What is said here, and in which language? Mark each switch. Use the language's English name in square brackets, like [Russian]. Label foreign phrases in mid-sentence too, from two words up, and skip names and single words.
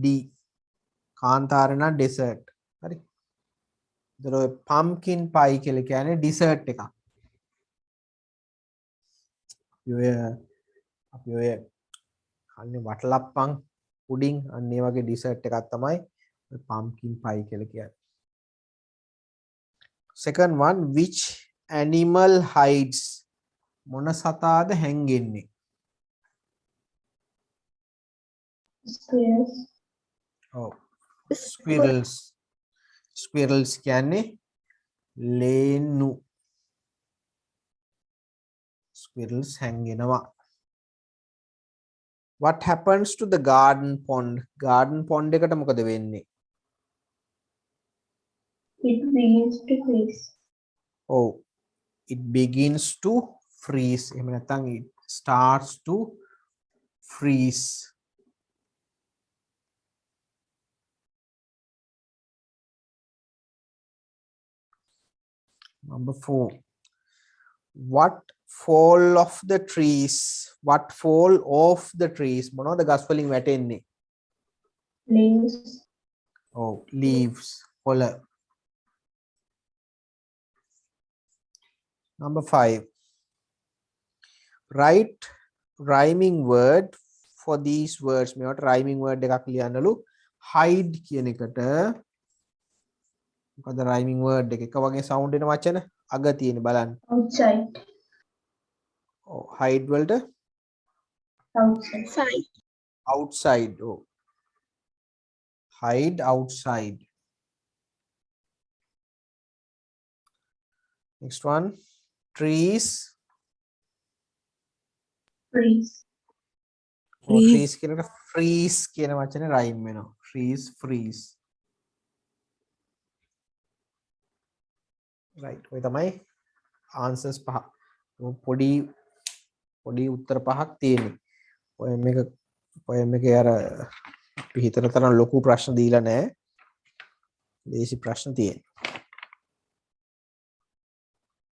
[Sinhala] කාන්තාර නම් dessert. හරි? ඒතර [English] pumpkin pie [Sinhala] කියලා කියන්නේ dessert එකක්. අපි ඔය කන්නේ වටලප්පන් පුඩින් අන්න ඒ වගේ dessert එකක් තමයි [English] pumpkin pie [Sinhala] කියලා කියන්නේ. [English] Second one, which animal hides? [Sinhala] මොන සතාද හැංගෙන්නේ? [English] Squirrels. [Sinhala] Oh, squirrels කියන්නේ ලේනු. squirrels හැංගෙනවා. [English] What happens to the garden pond? garden pond [Sinhala] එකට මොකද වෙන්නේ? [English] It begins to freeze. Oh, it begins to freeze. [Sinhala] එහෙම නැත්නම් [English] it starts to freeze. Number 4. What fall off the trees? What fall off the trees? [Sinhala] මොනවද ගස් වලින් වැටෙන්නේ? [English] Leaves. Oh, leaves. කොළ. Number 5. Write rhyming word for these words. [Sinhala] මේවට [English] rhyming word [Sinhala] එකක් ලියන්නලු. hide කියන එකට මොකද [English] rhyming word [Sinhala] එක වගේ sound එන වචන අග තියෙන බලන්න. [English] Outside. Oh, hide වලට Outside. outside. Oh, hide outside. Next one, trees. Freeze. [Sinhala] Oh, trees කියනකොට freeze කියන වචනේ rhyme වෙනවා. [English] trees freeze. right. [Sinhala] ඔය තමයි answers පහ. පොඩි උත්තර පහක් තියෙන්නේ. ඔය මේකේ අර අපි හිතන තරම් ලොකු ප්‍රශ්න දීලා නැහැ. දේශි ප්‍රශ්න තියෙනවා.